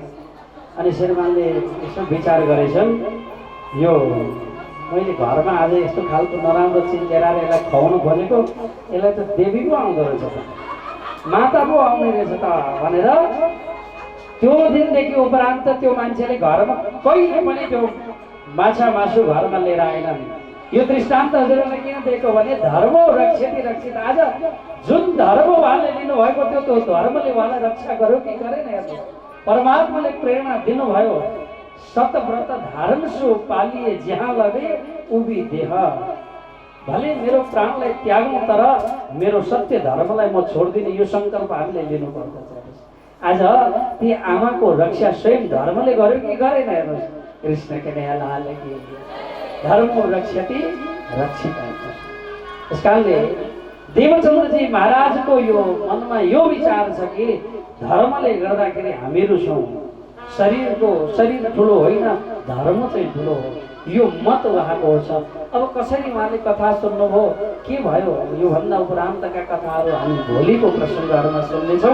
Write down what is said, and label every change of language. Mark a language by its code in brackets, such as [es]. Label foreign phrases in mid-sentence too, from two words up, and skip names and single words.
[ne] अनि श्रीमानले यसो विचार गरेछन्, यो मैले घरमा आज यस्तो खालको नराम्रो चिज लिएर यसलाई खुवाउनु भनेको, यसलाई त देवी पो आउँदो रहेछ त, माता पो आउने रहेछ त भनेर त्यो दिनदेखि उपरान्त त्यो मान्छेले घरमा कहिले पनि त्यो माछा मासु घरमा लिएर आएनन्। यो दृष्टान्त हजुरहरूलाई किन दिएको भने [sa] धर्म रक्षति रक्षित। [ne] आज जुन धर्म उहाँले लिनुभएको थियो त्यो धर्मले उहाँलाई रक्षा गर्यो कि गरेन हेर्नु। परमात्माले प्रेरणा दिनुभयो, [hi] सतव्रत धारण सो पालिए जहाँ लगे उभी देह। [ne] भले मेरो प्राणलाई त्यागौँ तर मेरो सत्य धर्मलाई म छोड्दिनँ, यो सङ्कल्प हामीले लिनुपर्दछ। आज ती आमाको रक्षा स्वयं धर्मले गर्यो कि गरेन हेर्नुहोस्। [hi] कृष्ण के नया लाल की [sa] धर्म रक्षति रक्षित। [ne] त्यस कारणले देवचन्द्रजी महाराजको यो मनमा यो विचार छ कि धर्मले गर्दाखेरि हामीहरू छौँ, शरीर ठुलो होइन, धर्म चाहिँ ठुलो हो, यो मत उहाँको छ। अब कसरी उहाँले कथा सुन्नुभयो, के भयो, योभन्दा उपरान्तका कथाहरू हामी भोलिको प्रसङ्गहरूमा सुन्नेछौँ।